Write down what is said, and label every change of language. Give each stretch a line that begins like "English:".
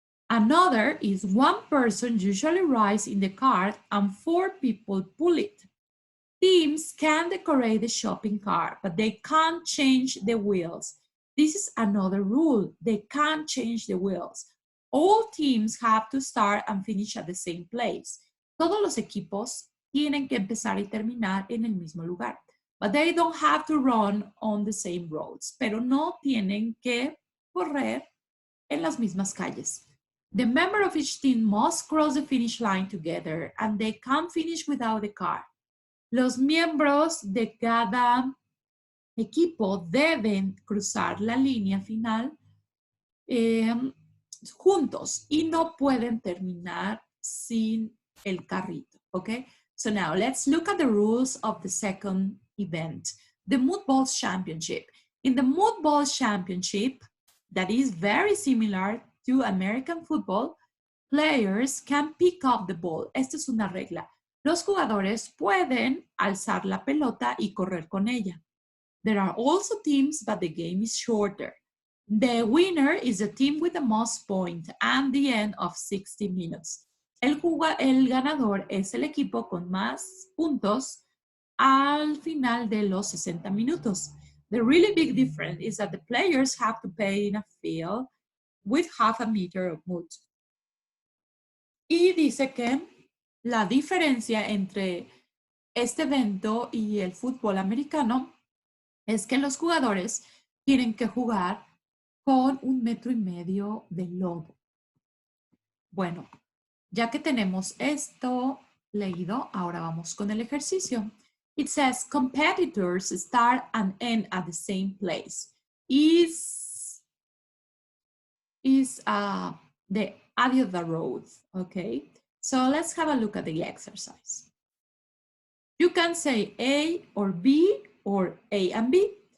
English: Another is one person usually rides in the cart and 4 people pull it. Teams can decorate the shopping cart, but they can't change the wheels. This is another rule. They can't change the wheels. All teams have to start and finish at the same place.
Spanish: Todos los equipos tienen que empezar y terminar en el mismo lugar.
English: But they don't have to run on the same roads.
Spanish: Pero no tienen que correr en las mismas calles.
English: The member of each team must cross the finish line together and they can't finish without the car. Los miembros de cada equipo deben cruzar la línea final juntos y no pueden terminar sin el carrito, okay? So now let's look at the rules of the second event, the Mood Balls Championship. In the Mood Balls Championship, that is very similar to American football, players can pick up the ball.
Spanish: Esta es una regla. Los jugadores pueden alzar la pelota y correr con ella.
English: There are also teams, but the game is shorter. The winner is the team with the most points at the end of 60 minutes.
Spanish: El ganador es el equipo con más puntos al final de los 60 minutos.
English: The really big difference is that the players have to play in a field with half a meter of mud.
Spanish: Y dice que la diferencia entre este evento y el fútbol americano es que los jugadores tienen que jugar con 1,5 metros de lodo. Bueno, ya que tenemos esto leído, ahora vamos con el ejercicio.
English: It says competitors start and end at the same place. Is the idea of the road, okay? So let's have a look at the exercise. You can say A or B or A and B.